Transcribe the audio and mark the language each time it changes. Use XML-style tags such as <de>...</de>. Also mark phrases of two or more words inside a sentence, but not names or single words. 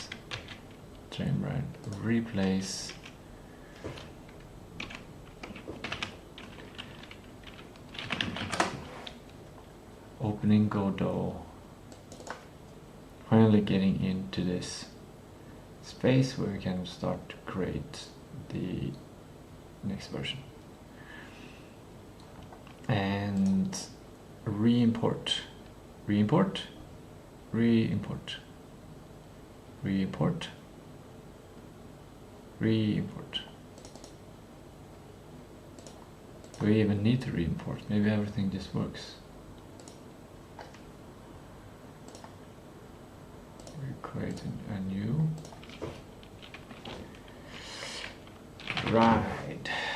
<en>Train ride. Replace. Opening Godot. Finally getting into this space where we can start to create the next version. And re-import. Re-import. Re-import. Re-import. Re-import. Do we even need to re-import? Maybe everything just works. Create a new ride.</en>